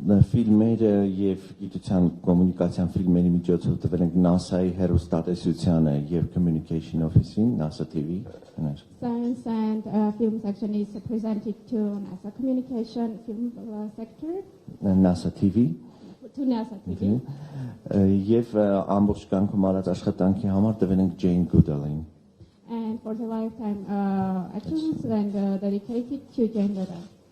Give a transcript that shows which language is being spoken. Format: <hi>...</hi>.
<hy>Ֆիլմերը եւ գիտության կոմունիկացիան ֆիլմերի միջոցով տվել ենք NASA-ի հեռուստատեսությանը եւ Communication Office-ին, NASA TV։</hy> <en>Science and film section is presented to NASA Communication Film Sector. NASA TV. To NASA TV.</en> <hy>Եվ ամբողջ կյանքում արած աշխատանքի համար տվել ենք Jane Goodall-ին։</hy> <en>And for the lifetime actions and dedicated to Jane Goodall.</en>